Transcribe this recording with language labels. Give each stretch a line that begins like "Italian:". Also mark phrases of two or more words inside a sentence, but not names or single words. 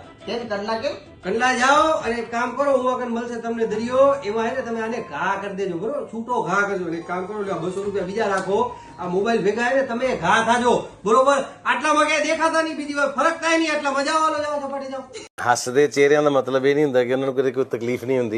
Gujarati: કેમ કંડલા કેમ? કંડલા જાઓ અને એક કામ કરો, ઉવાકન મળશે તમને દરિયો, એમાં હે ને તમે આને ઘા કરી દેજો, બરોબર? છૂટો ઘા કરજો. એક કામ કરો, 200 રૂપિયા બીજા રાખો. આ મોબાઈલ ભેગા હે ને તમે ઘા ખાજો, બરોબર? આટલામાં ક્યાંય દેખાતા નહીં, બીજી વાર ફરક થાય નહીં. આટલા મજા વાળો જાઓ, સપાટી જાઓ.
Punjabi: ਹੱਸਦੇ ਚਿਹਰਿਆਂ ਦਾ ਮਤਲਬ ਇਹ ਨਹੀਂ ਹੁੰਦਾ ਕਿ ਉਹਨਾਂ ਨੂੰ ਕੋਈ ਤਕਲੀਫ ਨਹੀਂ ਹੁੰਦੀ।